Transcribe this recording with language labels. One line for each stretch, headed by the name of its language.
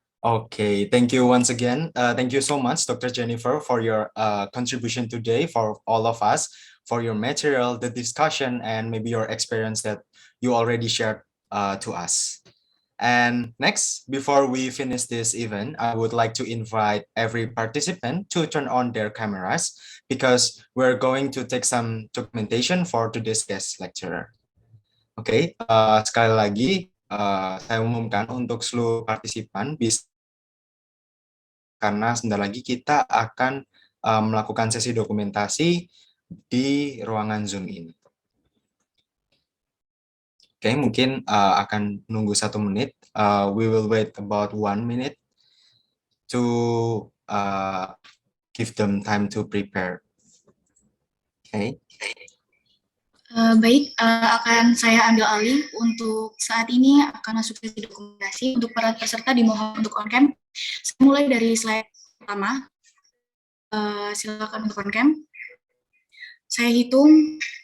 English: Okay, thank you once again. Thank you so much, Dr. Jennifer, for your contribution today, for all of us, for your material, the discussion, and maybe your experience that you already shared to us. And next, before we finish this event, I would like to invite every participant to turn on their cameras because we're going to take some documentation for today's guest lecturer.
Indonesian: Oke, sekali lagi saya umumkan untuk seluruh partisipan bisa karena sebentar lagi kita akan melakukan sesi dokumentasi di ruangan Zoom ini. Oke, mungkin akan nunggu 1 menit.
English: We will wait about 1 minute to give them time to prepare.
Indonesian: Oke. Baik, akan saya ambil alih untuk saat ini akan masuk sesi dokumentasi. Untuk para peserta dimohon untuk on cam. Saya mulai dari slide pertama. Silakan untuk on cam. Saya hitung